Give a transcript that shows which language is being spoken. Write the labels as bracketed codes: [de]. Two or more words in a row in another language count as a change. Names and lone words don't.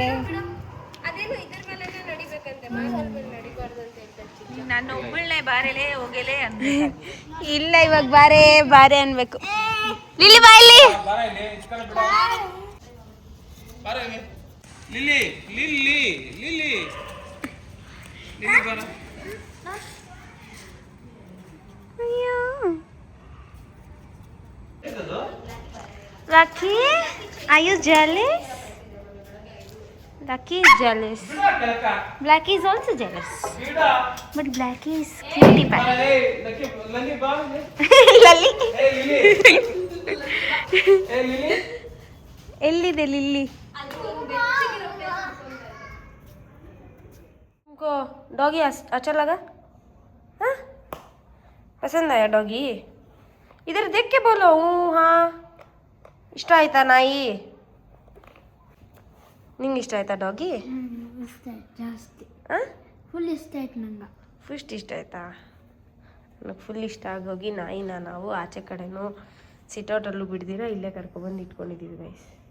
[kn] ಅದೇನು ಇದ್ರ ಮೇಲೆ ನಡಿಬೇಕಂತೆ, ನಡಿಬಾರ್ದು ಅಂತ ಹೇಳ್ತಾರೆ. ನಾನು ಒಬ್ಬಳನೆ ಬಾರೆಲೆ ಹೋಗಲೆ ಅಂದ್ರೆ ಇಲ್ಲ, ಇವಾಗ ಬಾರೆ ಬಾರೆ ಅನ್ಬೇಕು. ಲಿಲಿ ಬಾ ಇಲ್ಲಿ. ಲಿಲಿ ಲಿಲಿ ಲಿಲಿ ಲಿಲಿ ಬರ. [en] Lucky, are you jealous? Lucky is jealous. Blackie is also jealous. But Blackie is cutie pie. [kn] Lali. ಎಲ್ಲಿದೆ ಲಿಲ್ಲಿ? [hi] उनको डॉगी अच्छा लगा? हाँ पसंद आया डॉगी? इधर देख के बोलो हूँ हाँ. [kn] ಇಷ್ಟ ಆಯ್ತಾ ನಾಯಿ? ನಿಂಗೆ ಇಷ್ಟ ಆಯ್ತಾ ಡಾಗಿ? ಜಾಸ್ತಿ ಹಾಂ ಫುಲ್ ಇಷ್ಟ ಆಯ್ತು ನಂಗೆ. ಫಸ್ಟ್ ಇಷ್ಟ ಆಯ್ತಾ? ನನಗೆ ಫುಲ್ ಇಷ್ಟ ಆಗೋಗಿ ನಾಯಿನ ನಾವು ಆಚೆ ಕಡೆನೂ ಸಿಟೌಟಲ್ಲೂ ಬಿಡ್ದಿರ ಇಲ್ಲೇ ಕರ್ಕೊಬಂದು ಇಟ್ಕೊಂಡಿದ್ದೀವಿ ಗೈಸ್.